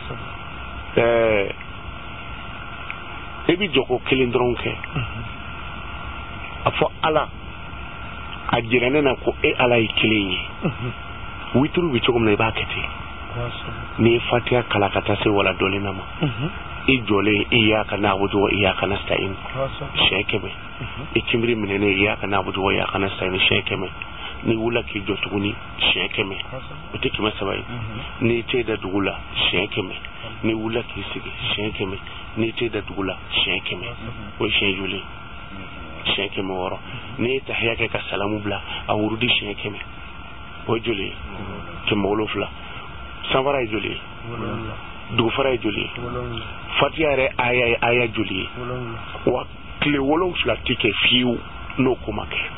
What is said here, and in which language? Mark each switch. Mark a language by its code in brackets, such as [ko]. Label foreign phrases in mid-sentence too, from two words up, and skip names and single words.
[bm] e bɛ jɔ ko kelen dɔrɔn kɛ a fɔ Ala a jira ne na ko e Ala ye kelen ye witiri bɛ cogo min na I b'a kɛ ten n'i ye Fatiha kala ka taa se wala dɔlen na ma I jɔlen [ar] إياك نعبد وإياك نستعين [bm] siɲɛ 100 I timbiri minɛnen [ar] إياك نعبد وإياك نستعين [bm] siɲɛ 100 n'i wulila k'i jɔ tuguni siɲɛ 100 o tɛ 300 ye n'i tɛ da dugu la siɲɛ 100 n'i wulila k'i sigi siɲɛ 100 n'i tɛ da dugu la siɲɛ 100 o ye siɲɛ joli siɲɛ 100 n'i ye tahiya kɛ ka salamu bila a wurudi siɲɛ 100 o ye joli ye 107 sanfara ye joli ye dugufara ye joli ye Fatiha yɛrɛ aya ye aya joli ye wa tile 7 tɛ kɛ fiyewu n'o ko ma kɛ